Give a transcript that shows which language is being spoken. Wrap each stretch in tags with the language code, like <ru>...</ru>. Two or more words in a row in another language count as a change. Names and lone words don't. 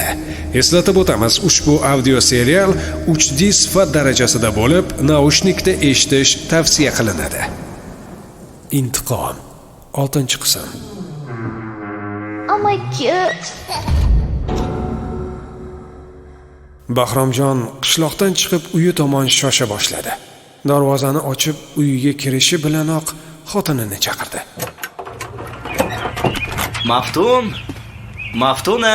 <uz>Eslatib o'tamiz, ushbu audio serial 3D sifat darajasida bo'lib, naushnikda eshitish tavsiya qilinadi. Intiqom 6-qism.</uz> <en>Oh my god.</en> <uz>Bahromjon qishloqdan chiqib uyi tomon shosha boshladi. Darvozani ochib, uyiga kirishi bilanoq xotinini chaqirdi. Maftuna.</uz>